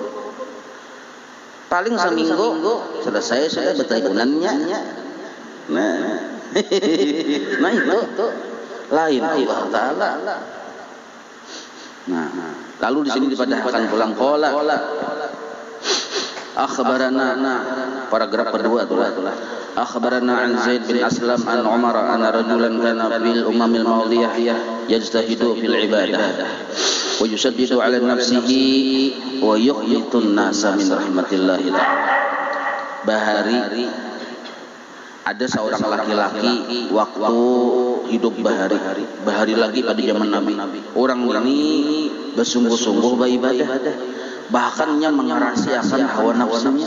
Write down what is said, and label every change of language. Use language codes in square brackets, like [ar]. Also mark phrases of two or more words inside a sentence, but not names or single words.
[bjn] Paling seminggu selesai sudah betaikunannya. Nah itu lain Allah Taala. Nah, lalu di sini dipadahkan pulang kola. Akhbarana paragraf kedua itulah. [ar] أخبرنا عن زيد بن أسلم عن عمر أن رجلا كان بالأمم الماضية يجتهد في العبادة ويشدد على نفسه ويقنط الناس من رحمة الله. [bjn] Bahari ada seorang laki-laki waktu hidup bahari lagi pada zaman Nabi. [id] Orang ini bersungguh-sungguh beribadah, bahkan yang mengerahasiakan hawa nafsunya.